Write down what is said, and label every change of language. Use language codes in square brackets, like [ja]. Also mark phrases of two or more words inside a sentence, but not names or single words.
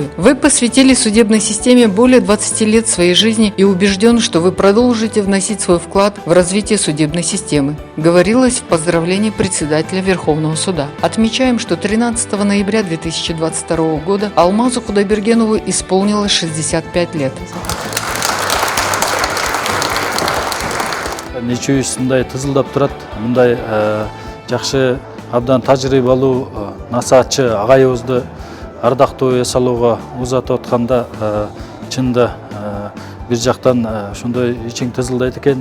[ru] Вы посвятили судебной системе более 20 лет своей жизни и убежден, что вы продолжите вносить свой вклад в развитие судебной системы, говорилось в поздравлении председателя Верховного суда. Отмечаем, что 13 ноября 2022 года Алмазу Кудайбергенову исполнилось 65 лет. [ky] Нече мындай тызылдап турат, мындай жакшы абдан тажрыйбалуу насаатчы агайыбызды ардактуу эс алууга узатып атканда чынында бир жактан ошондой ичиң тызылдайт экен.